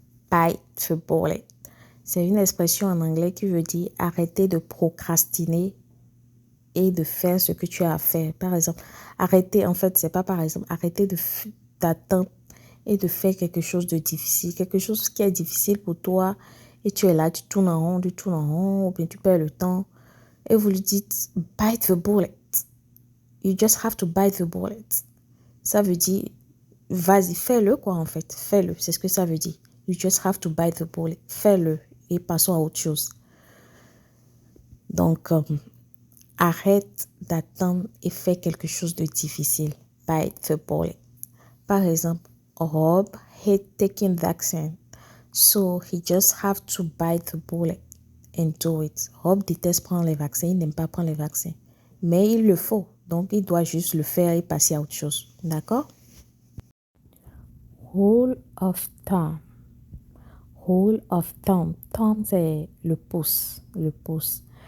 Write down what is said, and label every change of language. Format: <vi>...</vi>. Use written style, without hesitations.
<en>Bite the bullet.</en> <fr>C'est une expression en anglais qui veut dire arrêter de procrastiner et de faire ce que tu as à faire. Par exemple, arrêter, en fait, c'est pas par exemple, arrêter d'attendre et de faire quelque chose de difficile, quelque chose qui est difficile pour toi et tu es là, tu tournes en rond, ou bien tu perds le temps et vous lui dites</fr> <en>bite the bullet. You just have to bite the bullet.</en> <fr>Ça veut dire, vas-y, fais-le quoi en fait, fais-le, c'est ce que ça veut dire.</fr> <en>You just have to bite the bullet.</en> <fr>Fais-le et passons à autre chose. Donc, arrête d'attendre et fais quelque chose de difficile.</fr> <en>Bite the bullet.</en> <fr>Par exemple,</fr> <en>Rob hate taking vaccine. So, he just have to bite the bullet and do it.</en> <fr>Rob déteste prendre les vaccins, il n'aime pas prendre les vaccins. Mais il le faut. Donc, il doit juste le faire et passer à autre chose. D'accord?</fr> <en>Rule of thumb. Rule of thumb. Thumb,</en> <fr>c'est le pouce. Le pouce.</fr>